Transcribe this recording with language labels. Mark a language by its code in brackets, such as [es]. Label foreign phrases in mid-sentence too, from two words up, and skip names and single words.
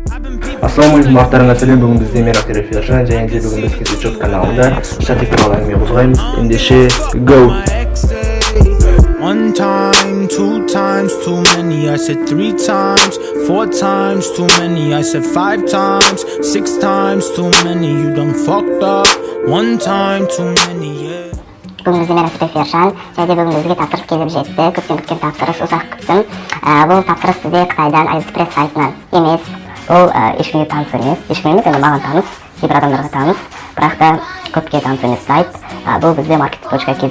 [kk] Ассалаумағалейкум, бақтарыңа сәлем. Бүгін бізде мен Актер Фершан және де бүгін біз Кетечок каналында штатив туралы әңгіме қозғаймыз. Ендеше go. [en] One time, two times too many. I said three times, four times too many. I said five times, six times too many. You done fucked up. One time too many, yeah. [kk] Бүгін бізде мен Актер Фершан және де бүгін бізге тапсырыс келіп жетті. Көптен күткен тапсырыс, ұзақ күттім. Бұл тапсырыс бізде Қытайдан AliExpress сайтынан емес. Ол ешкімге таныс емес, ешкім емес, енді маған таныс, кейбір адамдарға таныс, бірақ та көпке таныс емес сайт. Бұл бізде market.kz.